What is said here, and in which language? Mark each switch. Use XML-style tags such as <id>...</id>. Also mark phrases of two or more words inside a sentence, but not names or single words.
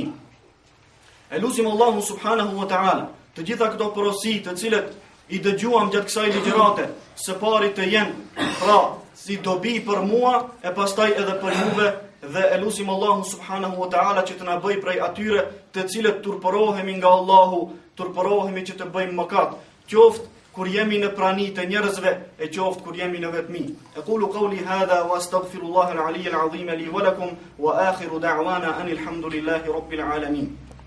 <sq>E lutim Allahu</sq> <ar>سبحانه وتعالى</ar> <sq>të gjitha këto porosi të cilët i dëgjuam gjatë kësaj ligjërate, së pari të jenë pra si dobi për mua e pastaj edhe për juve, dhe e lutim Allahu</sq> <ar>سبحانه وتعالى</ar> <sq>që të na bëj prej atyre të cilët turpërohemi nga Allahu, turpërohemi që të bëjmë mëkat, qoftë kur jemi në prani të njerëzve, e qoftë kur jemi në vetmi.</sq> <ar>أقول قولي هذا وأستغفر الله العلي العظيم لي ولكم وآخر دعوانا أن الحمد لله رب العالمين.</ar>